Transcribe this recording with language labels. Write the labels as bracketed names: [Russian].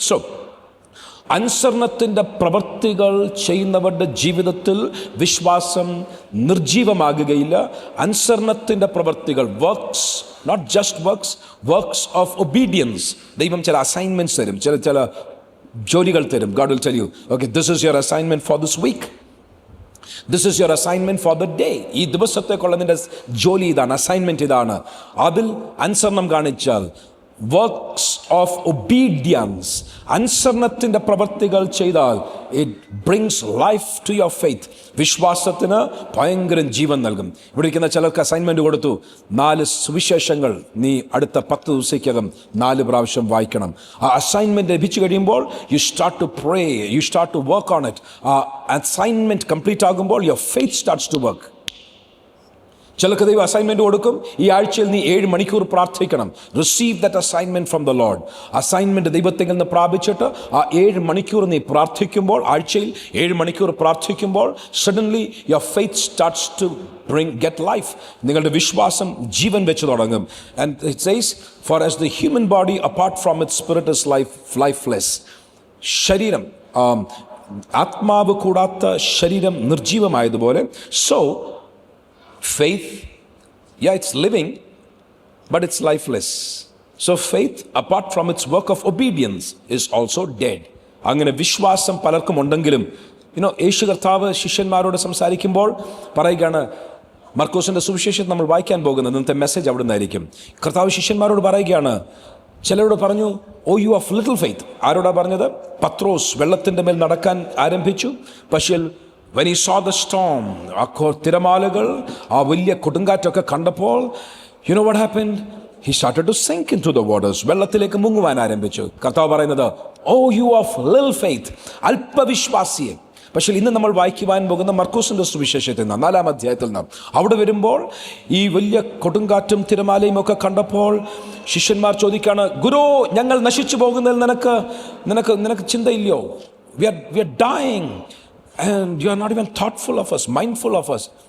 [Malayalam] So അനുസരണത്തിൻ്റെ പ്രവൃത്തികൾ ചെയ്യുന്നവരുടെ ജീവിതത്തിൽ വിശ്വാസം നിർജീവമാകുകയില്ല. അനുസരണത്തിൻ്റെ പ്രവൃത്തികൾ, [English] Works, not just works, works of obedience. [Malayalam] ദൈവം ചില അസൈൻമെൻറ്റ്സ് തരും, ചില ജോലികൾ തരും. [English] God will tell you, okay, this is your assignment for this week. This is your assignment for the day. [Malayalam] ഈ ദിവസത്തേക്കുള്ള നിന്റെ ജോലി ഇതാണ്, അസൈൻമെൻറ്റ് ഇതാണ്. അതിൽ അനുസരണം കാണിച്ചാൽ, [English] works of obedience, [Malayalam] അനുസരണത്തിൻ്റെ പ്രവൃത്തികൾ ചെയ്താൽ, [English] It brings life to your faith. [Malayalam] വിശ്വാസത്തിന് ഭയങ്കര ജീവൻ നൽകും. ഇവിടെ ഇരിക്കുന്ന ചിലർക്ക് അസൈൻമെൻറ്റ് കൊടുത്തു, 4 സുവിശേഷങ്ങൾ നീ അടുത്ത 10 ദിവസത്തേക്കകം 4 പ്രാവശ്യം വായിക്കണം. ആ അസൈൻമെൻറ്റ് ലഭിച്ചു കഴിയുമ്പോൾ [English] You start to pray, you start to work on it. [Malayalam] ആ അസൈൻമെൻറ്റ് കംപ്ലീറ്റ് ആകുമ്പോൾ [English] Your faith starts to work. [Malayalam] ചിലർക്ക് ദൈവം അസൈൻമെൻറ്റ് കൊടുക്കും, ഈ ആഴ്ചയിൽ നീ 7 മണിക്കൂർ പ്രാർത്ഥിക്കണം. [English] Receive that assignment from the lord. [Malayalam] Assignment ദൈവത്തിൽ നിന്ന് പ്രാപിച്ചിട്ട് ആ 7 മണിക്കൂർ നീ പ്രാർത്ഥിക്കുമ്പോൾ, ആഴ്ചയിൽ 7 മണിക്കൂർ പ്രാർത്ഥിക്കുമ്പോൾ, [English] Suddenly your faith starts to get life. [Malayalam] നിങ്ങളുടെ വിശ്വാസം ജീവൻ വെച്ച് തുടങ്ങും. [English] And it says, for as the human body apart from its spirit is lifeless. [Malayalam] ശരീരം, ആത്മാവ് കൂടാത്ത ശരീരം നിർജീവമായതുപോലെ, [English] So faith, yeah, it's living, but it's lifeless. So faith, apart from its work of obedience, is also dead. [Malayalam] അങ്ങനെ വിശ്വാസം പലർക്കും ഉണ്ടെങ്കിലും, യേശു കർത്താവ് ശിഷ്യന്മാരോട് സംസാരിക്കുമ്പോൾ പറയുകയാണ്, മർക്കോസിൻ്റെ സുവിശേഷം നമ്മൾ വായിക്കാൻ പോകുന്നത്, ഇന്നത്തെ മെസ്സേജ് അവിടെ നിന്നായിരിക്കും. കർത്താവ് ശിഷ്യന്മാരോട് പറയുകയാണ്, ചിലരോട് പറഞ്ഞു, [English] Oh you of little faith. [Malayalam] ആരോടാ പറഞ്ഞത്? പത്രോസ് വെള്ളത്തിൻ്റെ മേൽ നടക്കാൻ ആരംഭിച്ചു. പക്ഷേ [English] when he saw the storm, [Malayalam] ആ തിരമാലകൾ, ആ വലിയ കൊടുങ്കാറ്റൊക്കെ കണ്ടപ്പോൾ, [English] you know what happened? He started to sink into the waters. [Malayalam] വെള്ളത്തിലേക്ക് മുങ്ങുവാൻ ആരംഭിച്ചു. കർത്താവ് പറയുന്നത്, [English] oh you of little faith, [Malayalam] അല്പവിശ്വാസിയെ. പക്ഷേ ഇന്ന് നമ്മൾ വായിക്കുവാൻ പോകുന്ന മർക്കോസിൻ്റെ സുവിശേഷത്തിൽ നിന്ന് 4-ാം അധ്യായത്തിൽ നിന്ന് അവിടെ വരുമ്പോൾ, ഈ വലിയ കൊടുങ്കാറ്റും തിരമാലയും ഒക്കെ കണ്ടപ്പോൾ ശിഷ്യന്മാർ ചോദിക്കാണ്, ഗുരു, ഞങ്ങൾ നശിച്ചു പോകുന്നതിൽ നിനക്ക് ചിന്തയില്ലയോ? [English] We are dying. And you are not even thoughtful of us, mindful of us.